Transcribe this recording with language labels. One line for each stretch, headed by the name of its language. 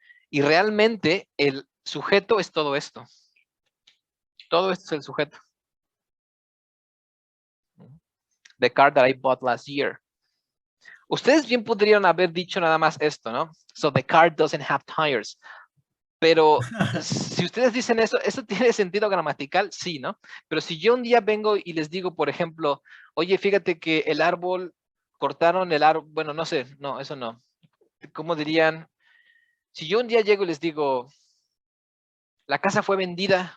Spanish: Y realmente el sujeto es todo esto. Todo esto es el sujeto.
English: The car that I bought last year.
Spanish: Ustedes bien podrían haber dicho nada más esto, ¿no?
English: So the car doesn't have tires.
Spanish: Pero si ustedes dicen eso tiene sentido gramatical, sí, ¿no? Pero si yo un día vengo y les digo, por ejemplo, oye, fíjate que el árbol, cortaron el árbol, bueno, no sé, no, eso no. ¿Cómo dirían? Si yo un día llego y les digo, la casa fue vendida.